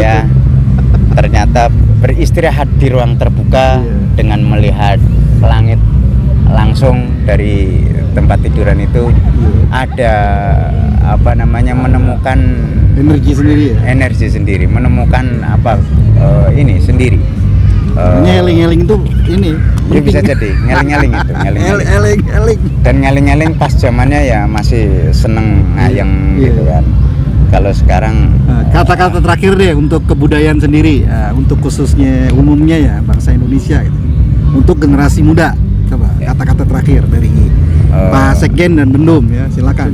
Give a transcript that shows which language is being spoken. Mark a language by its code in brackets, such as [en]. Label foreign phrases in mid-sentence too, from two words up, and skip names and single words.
[id] ya, ternyata beristirahat di ruang terbuka dengan melihat langit langsung dari tempat tiduran itu. Ada menemukan Energi sendiri ya. energi sendiri, menemukan ini sendiri. Ngeling-ngeling itu ini. Ya bisa jadi ngeling-ngeling itu, ngeling-ngeling. Eling-eling. Dan ngeling-ngeling pas zamannya ya masih seneng ngayeng gitu kan. Kalau sekarang Kata-kata terakhir deh untuk kebudayaan sendiri, untuk khususnya umumnya ya bangsa Indonesia gitu. Untuk generasi muda, coba kata-kata terakhir dari Pak Sekjen dan Bendum ya, silakan.